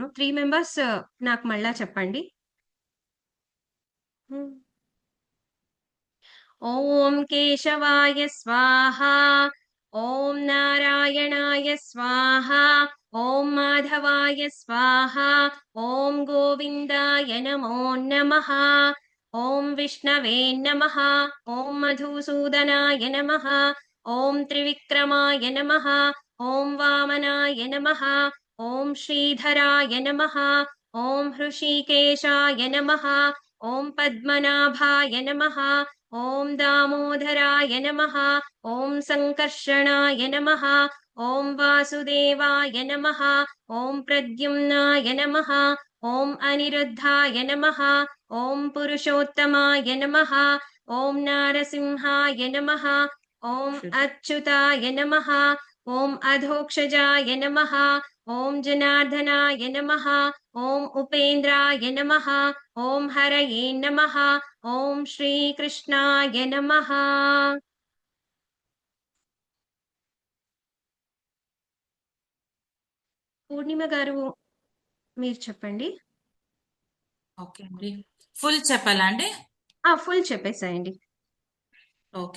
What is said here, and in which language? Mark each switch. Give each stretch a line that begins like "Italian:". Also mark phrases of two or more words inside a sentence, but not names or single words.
Telugu: 3 మెంబర్స్ నాకు మళ్ళా చెప్పండి.
Sanskrit: ఓం కేశవాయ స్వాహ, ఓం నారాయణాయ స్వాహ, ఓం మాధవాయ స్వాహ, ఓం గోవిందాయ నమో నమః, ఓం విష్ణవే నమః, ఓం మధుసూదనాయ నమః, ఓం త్రివిక్రమాయ నమః, ఓం వామనాయ నమః, ఓం శ్రీధరాయ నమః, ॐ हृषीकेशाय नमः ॐ पद्मनाभाय नमः ॐ दामोदराय नमः ॐ सङ्कर्षणाय नमः ॐ वासुदेवाय नमः ॐ प्रद्युम्नाय नमः ॐ अनिरुद्धाय नमः ॐ पुरुषोत्तमाय नमः ॐ नारसिंहाय नमः ॐ अच्युताय नमः ॐ अधोक्षजाय नमः ॐ जनार्दनाय नमः ॐ उपेन्द्राय नमः ॐ हरये नमः ॐ श्रीकृष्णाय नमः
Telugu: పూర్ణిమ గారు మీరు చెప్పండి. ఓకే అండి, ఫుల్ చెప్పాలా అండి? ఫుల్ చెప్పేసేయండి. ఓకే.